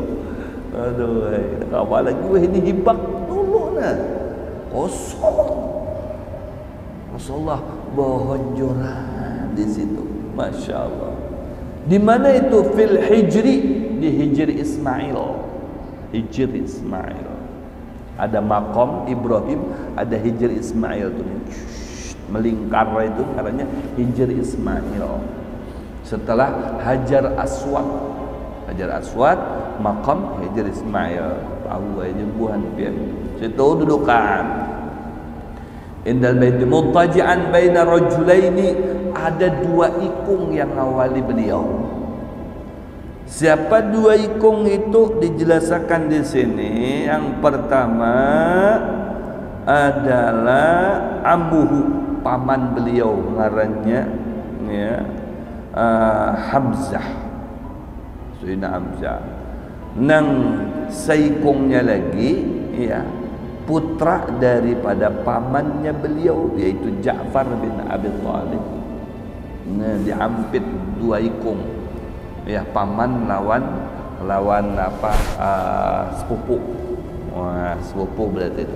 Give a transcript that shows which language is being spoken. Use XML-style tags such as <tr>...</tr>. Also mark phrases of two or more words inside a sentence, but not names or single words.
<bjn>Aduh, awal lagi ini hibak dulu nah. Kosong. Rasulullah bahonjoran di situ.</bjn> <ar>Masya Allah.</ar> <bjn>Di mana itu?</bjn> <ar>Fil Hijri,</ar> <bjn>di Hijri Ismail. Hijri Ismail. Ada makom Ibrahim, ada Hijri Ismail tuh. Melingkar itu caranya Hijri Ismail. Setelah Hajar Aswad, makam Hijri Ismail. Tahu aja buhan pian. Situ dudukan.</bjn> <ar>Indal baiti muttaji'an baina rajulaini,</ar> <bjn>ada dua ikung yang ngawali beliau. Siapa dua ikung itu dijelaskan di sini. Yang pertama adalah ammuhu, paman beliau ngarannya ya, Hamzah, Sayyidina Hamzah. Nang saikungnya lagi ya, putra daripada pamannya beliau, yaitu Ja'far bin Abi Thalib. Nah, diampit dua ikung ya, paman lawan apa, sepupu. Wah, sepupu berarti itu.</bjn>